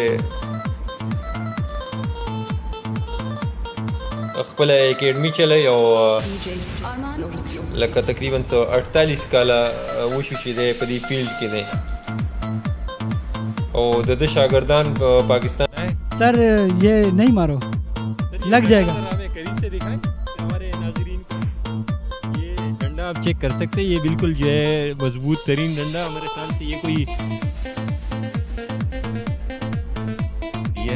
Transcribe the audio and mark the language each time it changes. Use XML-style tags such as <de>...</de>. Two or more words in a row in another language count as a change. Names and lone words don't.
<ps>خپله اکیډمي چلی او لکه تقریبا 48 کاله وشو چې دی په دې فیلډ کې دی او د ده شاګردان په پاکستان</ps> <ur>سر یہ نہیں مارو لگ جائے گا قریب سے دکھائیں ہمارے ناظرین کو یہ ڈنڈا آپ چیک کر سکتے ہیں یہ بالکل جو ہے مضبوط ترین ڈنڈا ہمارے خیال سے یہ کوئی یہ</ur>